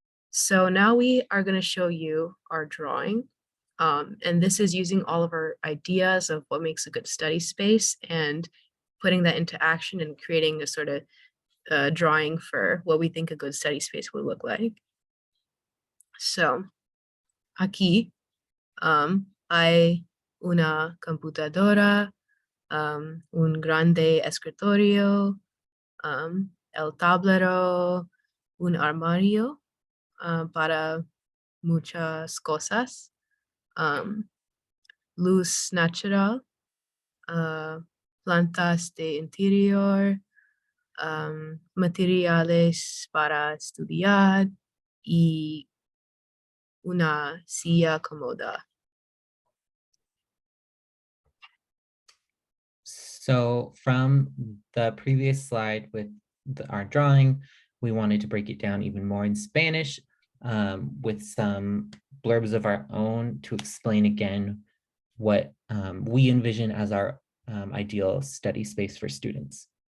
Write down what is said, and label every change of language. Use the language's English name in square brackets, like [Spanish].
[English] So now we are going to show you our drawing. And this is using all of our ideas of what makes a good study space and putting that into action and creating a sort of drawing for what we think a good study space would look like. [Spanish] So aquí hay una computadora, un grande escritorio, el tablero, un armario para muchas cosas, luz natural, plantas de interior, materiales para estudiar y una silla cómoda. [English] So from the previous slide with our drawing, we wanted to break it down even more in Spanish with some blurbs of our own to explain again what we envision as our ideal study space for students.